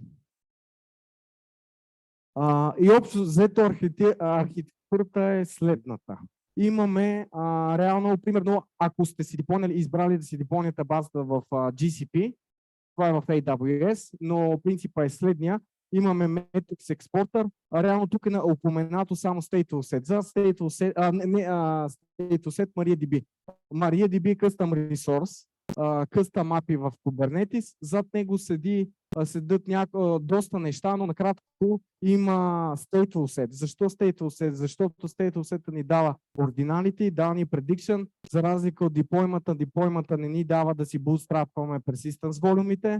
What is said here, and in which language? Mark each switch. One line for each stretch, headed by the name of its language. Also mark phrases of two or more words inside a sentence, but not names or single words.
Bulgarian: И общо взето архитектурата е следната. Имаме реално, примерно, ако сте си избрали да си депонирате базата в GCP, това е в AWS, но принципът е следния. Имаме
English: Metrics Exporter,
Bulgarian: реално тук е упоменато само
English: Stateful Set.
Bulgarian: За
English: Stateful Set
Bulgarian: MariaDB. MariaDB е
English: Custom Resource, Custom API
Bulgarian: в Kubernetes. Зад него седят доста неща, но накратко има
English: Stateful Set.
Bulgarian: Защо
English: Stateful Set?
Bulgarian: Защото
English: Stateful Set
Bulgarian: ни дава ординалите и дава ни prediction, за разлика от деплоймата. Деплоймата не ни дава да си bootstrapваме persistence волюмите.